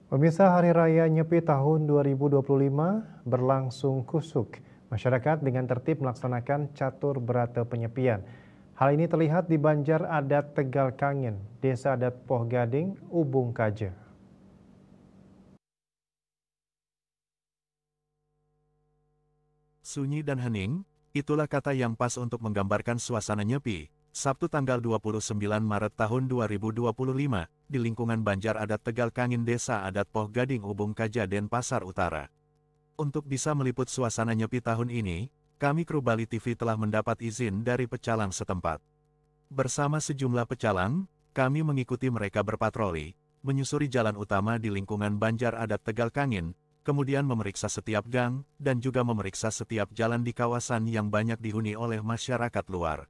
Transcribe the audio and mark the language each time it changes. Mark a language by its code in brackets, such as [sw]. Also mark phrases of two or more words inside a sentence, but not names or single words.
[id] Pemirsa, Hari Raya Nyepi tahun 2025 berlangsung kusuk. Masyarakat dengan tertib melaksanakan catur berata penyepian. Hal ini terlihat di Banjar Adat Tegal Kangin, Desa Adat Poh Gading, Ubung Kaja. Sunyi dan hening, itulah kata yang pas untuk menggambarkan suasana Nyepi, Sabtu tanggal 29 Maret tahun 2025, di lingkungan Banjar Adat Tegal Kangin Desa Adat Poh Gading Ubung Kaja Denpasar Utara. Untuk bisa meliput suasana Nyepi tahun ini, kami kru Bali TV telah mendapat izin dari pecalang setempat. Bersama sejumlah pecalang, kami mengikuti mereka berpatroli, menyusuri jalan utama di lingkungan Banjar Adat Tegal Kangin, kemudian memeriksa setiap gang, dan juga memeriksa setiap jalan di kawasan yang banyak dihuni oleh masyarakat luar.